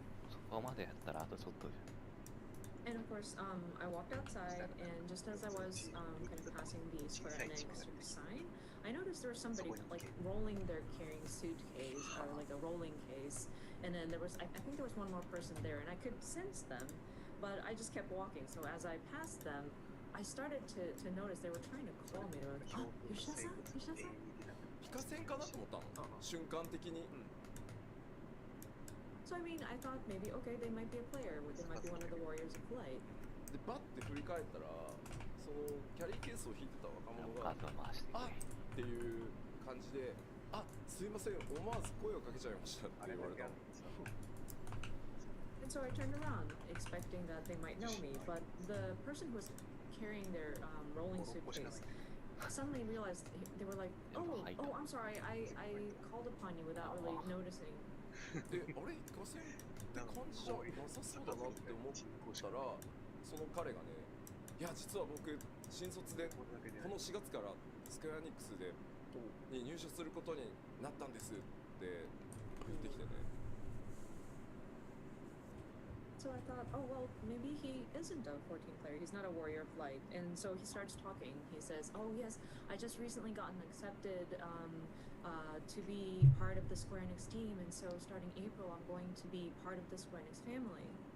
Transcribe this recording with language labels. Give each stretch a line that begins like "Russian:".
Japanese: そこまでやったらあとちょっとじゃん。
English: And of course, I walked outside, and just as I was kind of passing the Square Enix sign, I noticed there was somebody like rolling their carrying suitcase or like a rolling case, and then there was, I think there was one more person there, and I could sense them, but I just kept walking. So as I passed them, I started to notice they were trying to call me. They were like, "Oh, Yoshida-san, Yoshida-san."
Japanese: ピカセンかなと思ったの、瞬間的に。
English: So I mean, I thought maybe, okay, they might be a player, or they might be one of the warriors of light.
Japanese: でバッて振り返ったら、そのキャリーケースを引いてた若者が数を回してくれっていう感じで、あ、すいません、思わず声をかけちゃいましたって言われたの。
English: And so I turned around, expecting that they might know me, but the person who was carrying their rolling suitcase suddenly realized they were like, oh, I'm sorry, I called upon you without really noticing.
Japanese: で、あれ一過性って感じじゃなさそうだなって思ったら、その彼がね、いや実は僕新卒でこの4月からスクエアニックスでに入社することになったんですって言ってきてね。
English: So I thought, oh well, maybe he isn't a 14 player. He's not a warrior of light. And so he starts talking. He says, oh yes, I just recently gotten accepted to be part of the Square Enix team, and so starting April, I'm going to be part of the Square Enix family.